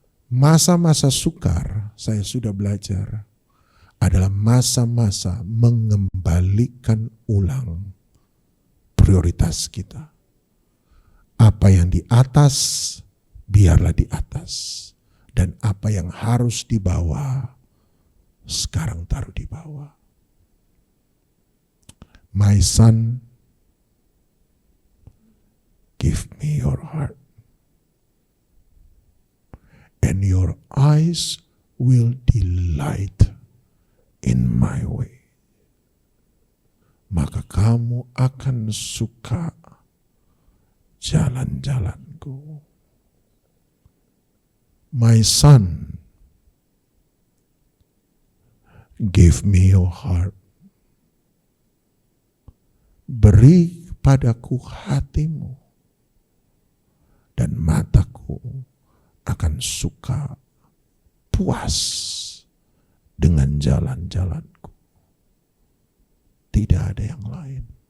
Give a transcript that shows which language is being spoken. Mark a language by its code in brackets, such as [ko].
[id] Masa-masa sukar, saya sudah belajar, adalah masa-masa mengembalikan ulang prioritas kita. Apa yang di atas, biarlah di atas. Dan apa yang harus di bawah, sekarang taruh di bawah. [en] My son, give me your heart and your eyes will delight in my way. [id] Maka kamu akan suka jalan-jalanku. [en] My son, give me your heart. [id] Beri padaku hatimu, dan mataku akan suka puas dengan jalan-jalanku. Tidak ada yang lain.